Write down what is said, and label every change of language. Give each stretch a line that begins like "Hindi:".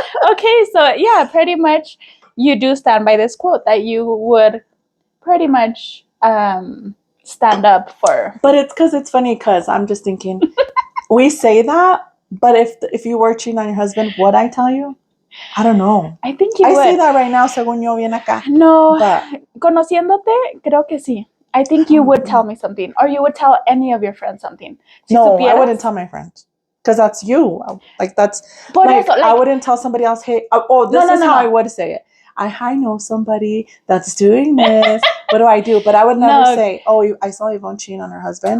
English: Okay, so yeah, pretty much you do stand by this quote that you would pretty much stand up for. But it's because it's funny, because I'm just thinking, we say that, but if you were cheating on your husband, would I tell you? I don't know. I think you would. I say that right now,
Spanish: según yo viene acá. No, conociéndote, creo que sí.
English: I think you would tell me something, or you would tell any of your friends something. No, I wouldn't tell my friend. Because that's you. Like, that's, I wouldn't tell somebody else, hey, this is how I would say it. I know somebody that's doing this. What do I do? But I would never say, I saw Yvonne cheating on her husband.